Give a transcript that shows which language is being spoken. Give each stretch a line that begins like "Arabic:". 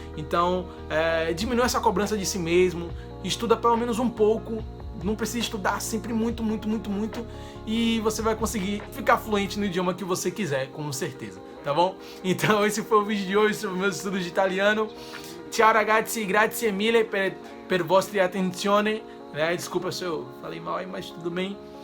Portuguese: Então, diminui essa cobrança de si mesmo, estuda pelo menos um pouco, não precisa estudar sempre muito, e você vai conseguir ficar fluente no idioma que você quiser, com certeza, tá bom? Então esse foi o vídeo de hoje sobre meus estudos de italiano.
Italian: Ciao ragazzi, grazie mille per vostra attenzione.
Portuguese: Desculpa se eu falei mal aí, mas tudo bem.